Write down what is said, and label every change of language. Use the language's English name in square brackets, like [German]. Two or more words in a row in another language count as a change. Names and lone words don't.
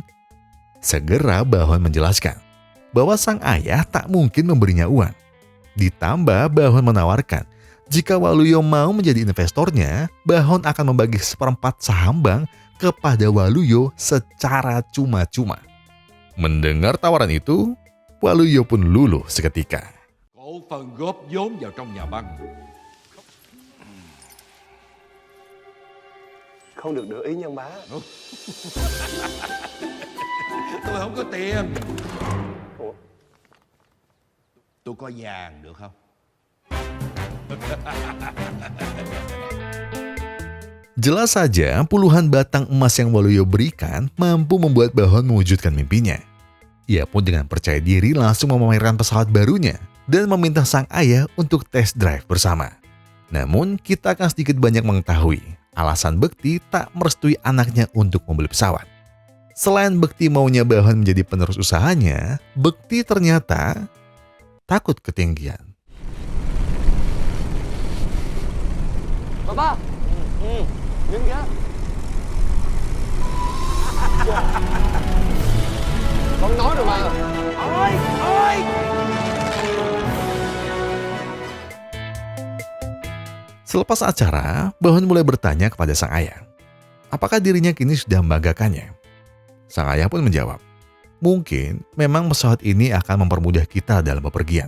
[Indonesian] Segera Bahon menjelaskan bahwa sang ayah tak mungkin memberinya uang. Ditambah Bahon menawarkan, jika Waluyo mau menjadi investornya, Bahon akan membagi 1/4 saham bank kepada Waluyo secara cuma-cuma. Mendengar tawaran itu, Waluyo pun luluh seketika. [Vietnamese] Cổ phần góp vốn vào trong nhà băng. Không được để ý nha ông bá. Tôi không có tiền. Ủa? Tôi có vàng được không? [Indonesian] Jelas saja puluhan batang emas yang Waluyo berikan mampu membuat Bahon mewujudkan mimpinya. Ia pun dengan percaya diri langsung memamerkan pesawat barunya dan meminta sang ayah untuk [English] test drive [Indonesian] bersama. Namun kita akan sedikit banyak mengetahui alasan Bekti tak merestui anaknya untuk membeli pesawat. Selain Bekti maunya Bahon menjadi penerus usahanya, Bekti ternyata takut ketinggian. [Vietnamese] Ba, đứng kìa. Con nói rồi mà. Ôi, ôi. [Indonesian] Selepas acara, Bahon mulai bertanya kepada sang ayah, apakah dirinya kini sudah membanggakannya? Sang ayah pun menjawab, mungkin memang pesawat ini akan mempermudah kita dalam bepergian.